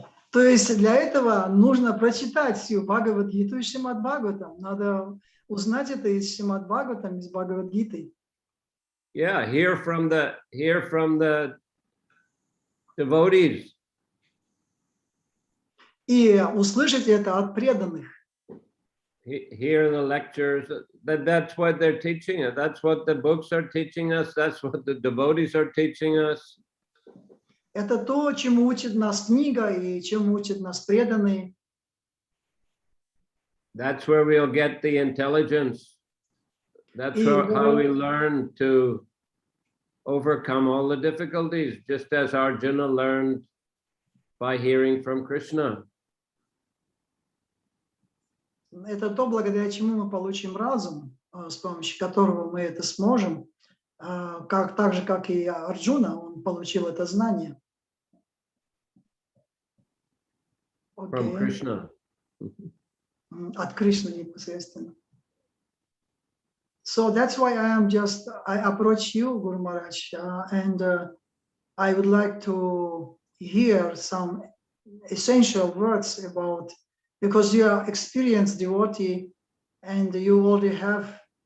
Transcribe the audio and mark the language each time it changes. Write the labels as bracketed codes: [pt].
[ru] То есть для этого нужно прочитать всю Бхагавад-гиту и Шримад Бхагаватам. Надо узнать это из Шримад Бхагаватам, из Бхагавад-гиты. [en] Yeah, hear from the devotees. [ru] И услышать это от преданных. [en] Hear the lectures. That's what they're teaching us. That's what the books are teaching us. That's what the devotees are teaching us. [ru] Это то, чему учит нас книга и чему учат нас преданные. [en] That's where we'll get the intelligence. That's how we learn to overcome all the difficulties, just as Arjuna learned by hearing from Krishna. [ru] Это то, благодаря чему мы получим разум, с помощью которого мы это сможем, так же, как и Арджуна, он получил это знание. [en] From Krishna. [ru] От Кришны непосредственно. [en] So that's why I approach you, Guru Maharaj, and I would like to hear some essential words about, because you are experienced devotee and you already have